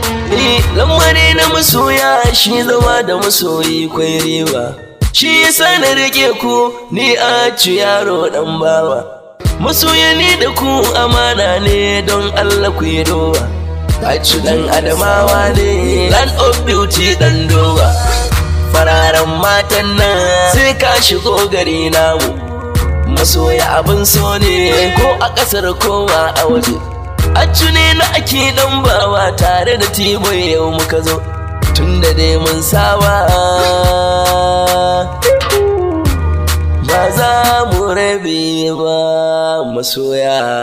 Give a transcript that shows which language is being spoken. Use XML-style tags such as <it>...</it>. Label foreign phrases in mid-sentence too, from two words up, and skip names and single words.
<ha>Ni lamari na masoya shi zama da masoyi kwai riba. Shi yasa na rike ku ni a ci yaro dan bawa. Masoya ni da ku amana ne don Allah ku yi dowa. A ci dan adamawa ne,</ha> <en>land of beauty</en> <ha>dan dowa. Fararen matan nan sai ka shigo gari namu. Masoya abin so ne ko a ƙasar ko a waje. A ci ne na ake dan bawa tare da Tibo yau muka zo. Tun da dai mun saba, ba za mu rabe ba masoya.</ha>